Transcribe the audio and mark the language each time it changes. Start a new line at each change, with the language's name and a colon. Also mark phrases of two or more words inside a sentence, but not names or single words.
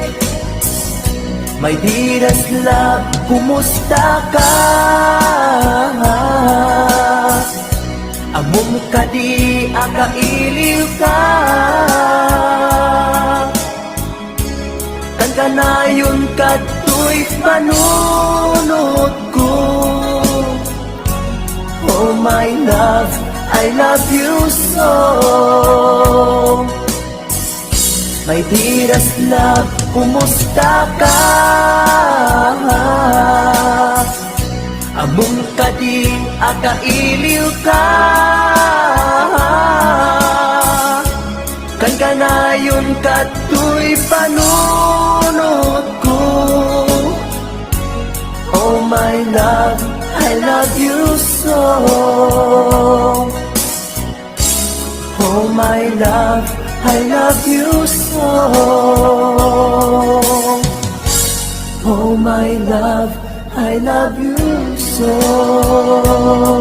English: My dearest love,
Iloko: kumusta ka? Among kadi akailiw ka. Kan kanayon kato'y panunod ko.
English: Oh my love, I love you so. My dearest love,
Iloko: kumusta ka? Among kading akailiw ka, kan kanayon kato'y panunod ko.
English: Oh my love, I love you so. Oh my love, I love you so. Oh my love, I love you so.